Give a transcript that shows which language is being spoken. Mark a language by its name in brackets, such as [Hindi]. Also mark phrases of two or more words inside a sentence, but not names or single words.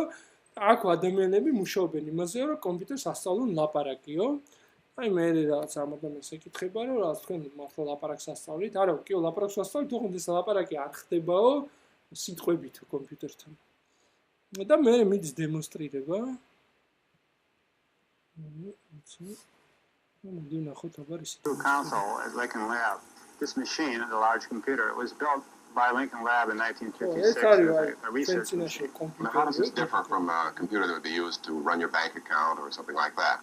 [Georgian] აქ ადამიანები მუშაობენ იმაზე, რომ კომპიუტერს ასწავლონ ლაპარაკიო. აი მე რაღაც ამ ადამიანს ეკითხება, რომ რა თქვენ მართლა ლაპარაკს ასწავლით? არა, კიო, ლაპარაკს ასწავლით, თუმცა ეს ლაპარაკი არ ხდებაო სიტყვებით კომპიუტერთან. და მე მიდის დემონსტრირება. [English] Console at Lincoln Lab. This machine, a large computer, it was built by Lincoln Lab in 1956 as a research machine. How does this differ from a computer that would be used to run your bank account or something like that?